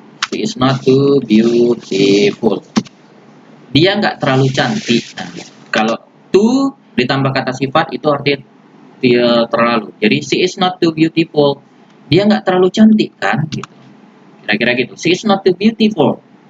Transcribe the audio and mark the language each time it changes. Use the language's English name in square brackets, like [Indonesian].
[English] She is not too beautiful. [Indonesian] Dia nggak terlalu cantik. Nah, kalau too ditambah kata sifat itu artinya dia terlalu. Jadi [English] she is not too beautiful. [Indonesian] Dia nggak terlalu cantik kan? Gitu. Kira-kira gitu. [English] She is not too beautiful.